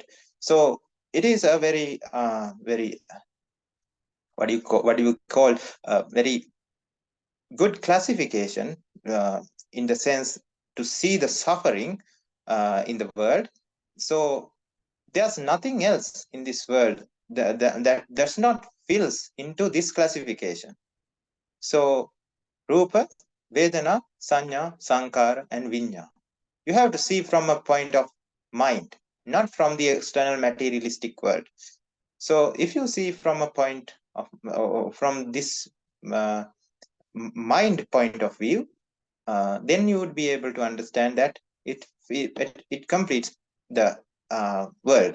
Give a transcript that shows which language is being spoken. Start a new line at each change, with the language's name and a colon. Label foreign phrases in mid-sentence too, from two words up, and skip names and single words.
English: So it is a very what do you call very good classification, in the sense to see the suffering in the world. So there's nothing else in this world that does not fills into this classification.
Pali: So rupa, vedana, sanya, sankara, and vinyana.
English: You have to see from a point of mind, not from the external materialistic world. So if you see from a point of, from this mind point of view, then you would be able to understand that it completes the world.